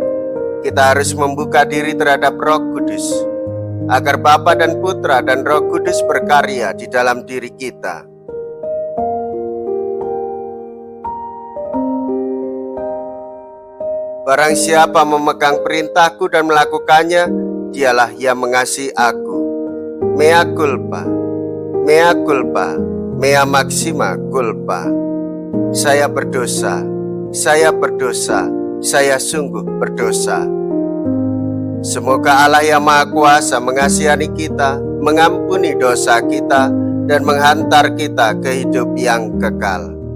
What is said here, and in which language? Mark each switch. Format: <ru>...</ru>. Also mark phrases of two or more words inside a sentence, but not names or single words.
<id>Kita harus membuka diri terhadap Roh Kudus, agar Bapa dan Putra dan Roh Kudus berkarya di dalam diri kita. Barang siapa memegang perintahku dan melakukannya, dialah yang mengasihi aku.</id> <la>Mea culpa, mea culpa, mea maxima culpa.</la> <id>Saya berdosa, saya berdosa, saya sungguh berdosa. Semoga Allah yang Maha Kuasa mengasihani kita, mengampuni dosa kita, dan menghantar kita ke hidup yang kekal.</id>